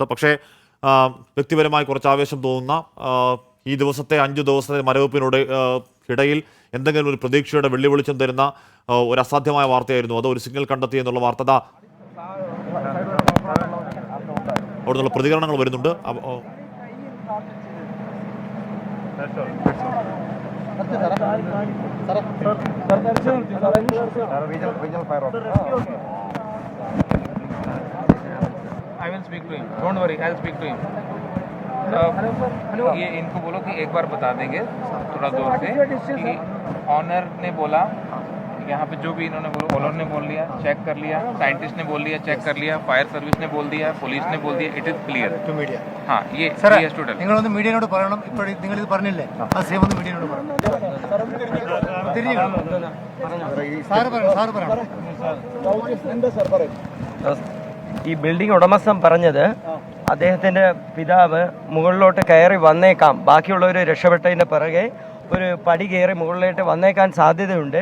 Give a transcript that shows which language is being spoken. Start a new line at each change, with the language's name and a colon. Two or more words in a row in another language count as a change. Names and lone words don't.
Malayalam: പക്ഷേ വ്യക്തിപരമായി കുറച്ച് ആവേശം തോന്നുന്ന ഈ 5 ദിവസത്തെ മരവിപ്പിനോട് ഇടയിൽ എന്തെങ്കിലും ഒരു പ്രതീക്ഷയുടെ വെള്ളിവെളിച്ചം തരുന്ന ഒരു അസാധ്യമായ വാർത്തയായിരുന്നു അത്. ഒരു സിഗ്നൽ കണ്ടെത്തി എന്നുള്ള വാർത്ത അവിടെ നിന്നുള്ള പ്രതികരണങ്ങൾ വരുന്നുണ്ട്.
English: I will speak to him. Don't worry, I'll speak to him.
Hindi: ये इनको बोलो कि एक बार बता देंगे थोड़ा दूर से कि ऑनर ने बोला, यहाँ पे जो भी इन्होंने बोला, ऑनर ने बोल लिया, चेक कर लिया, साइंटिस्ट ने बोल लिया, चेक कर लिया, फायर सर्विस ने बोल दिया, पुलिस ने बोल दिया,
English: it is clear to media.
Hindi: हाँ, ये टोटल
Malayalam: നിങ്ങളൊന്ന് മീഡിയയോട് പറയണം. ഇപ്പോൾ നിങ്ങൾ ഇത് പറഞ്ഞില്ലേ, ആ സെയിം ഒന്ന് മീഡിയയോട് പറയണം. ഈ ബിൽഡിംഗ് ഉടമസ്ഥൻ പറഞ്ഞത് അദ്ദേഹത്തിൻ്റെ പിതാവ് മുകളിലോട്ട് കയറി വന്നേക്കാം, ബാക്കിയുള്ളവർ രക്ഷപ്പെട്ടതിൻ്റെ പിറകെ ഒരു പടി കയറി മുകളിലോട്ട് വന്നേക്കാൻ സാധ്യതയുണ്ട്.